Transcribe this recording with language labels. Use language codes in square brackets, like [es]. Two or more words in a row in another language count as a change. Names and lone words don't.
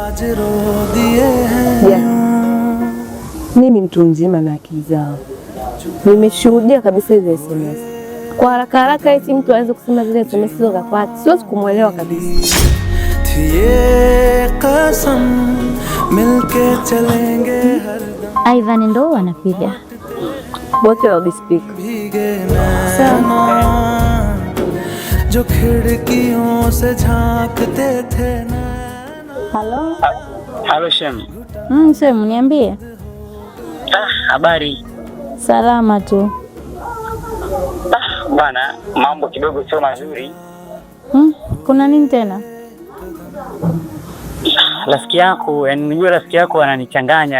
[sw] Mimi mtu mzima na akili zangu, nimeshuhudia kabisa hizo SMS. Kwa haraka haraka eti mtu aweze kusema zile SMS hizo za kwake, siwezi kumwelewa kabisa. Ivan ndo anapiga wote wabispeak. [hi] जो खिड़कियों से झांकते थे ना। [sw] Halo? Halo Shem. Shem, niambie. Habari? Salama tu. Bwana, mambo kidogo sio mazuri. Kuna nini tena? Rafiki yako, unajua rafiki yako ananichanganya.